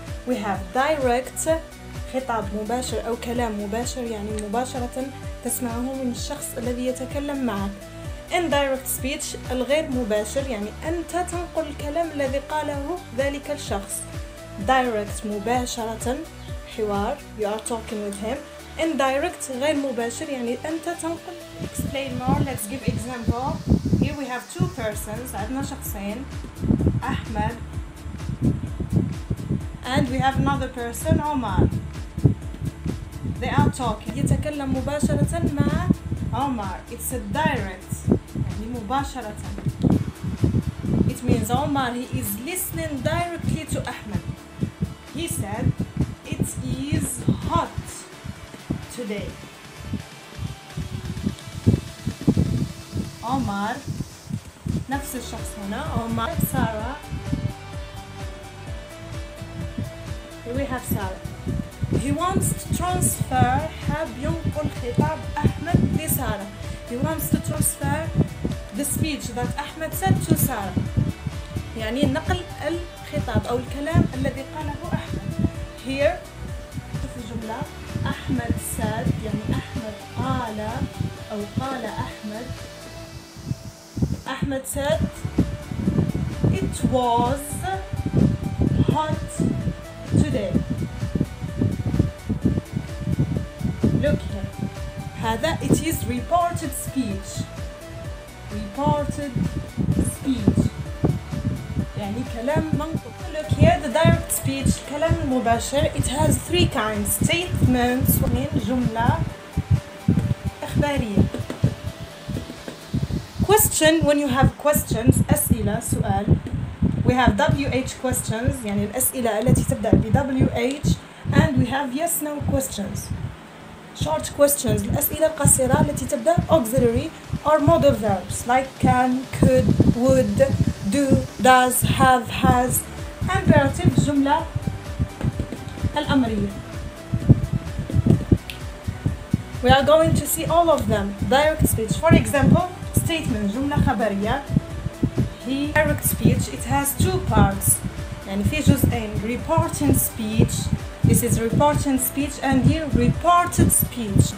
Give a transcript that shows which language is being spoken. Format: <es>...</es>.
<en>We have direct</en> <ar>خطاب مباشر أو كلام مباشر، يعني مباشرة تسمعه من الشخص الذي يتكلم معك.</ar> <en>indirect speech</en> <ar>الغير مباشر، يعني أنت تنقل الكلام الذي قاله ذلك الشخص.</ar> <en>direct</en> <ar>مباشرة حوار،</ar> <en>you are talking with him.</en> <ar>indirect غير مباشر، يعني أنت تنقل.</ar> <en>Explain more. Let's give example. Here we have two persons.</en> <ar>عندنا شخصين، أحمد</ar> <en>and we have another person, Omar. They are talking.</en> <ar>يتكلم مباشرة مع عمر.</ar> <en>It's a direct،</en> <ar>يعني مباشرة.</ar> <en>It means Omar he is listening directly to Ahmed. He said it is hot today.</en> <ar>عمر نفس الشخص هنا، عمر. سارة.</ar> <en>Here we have Sarah. He wants to transfer.</en> <ar>حاب ينقل خطاب أحمد لسارة.</ar> <en>He wants to transfer the speech that Ahmed said to Sarah.</en> <ar>يعني نقل الخطاب أو الكلام الذي قاله أحمد. Here في الجملة أحمد said، يعني أحمد قال أو قال أحمد.</ar> <en>Ahmed said it was hot today. Look here. هذا it is reported speech. Reported speech</en> <ar>يعني كلام منقول.</ar> <en>Look here, the direct speech</en> <ar>كلام المباشر.</ar> <en>It has three kinds: statements</en> <ar>ومن جملة إخبارية.</ar> <en>Question, when you have questions</en> <ar>أسئلة سؤال.</ar> <en>We have WH questions،</en> <ar>يعني الأسئلة التي تبدأ ب</ar> <en>WH, and we have yes no questions. Short questions</en> <ar>الأسئلة القصيرة التي تبدأ</ar> <en>auxiliary or modal verbs like can, could, would, do, does, have, has.</en> <ar>Imperative الجملة الأمرية.</ar> <en>We are going to see all of them. Direct speech, for example, statement</en> <ar>جملة خبرية.</ar> <en>He direct speech, it has two parts.</en> <ar>يعني في جزئين.</ar> <en>reporting speech, this is reporting speech, and here reported speech.</en>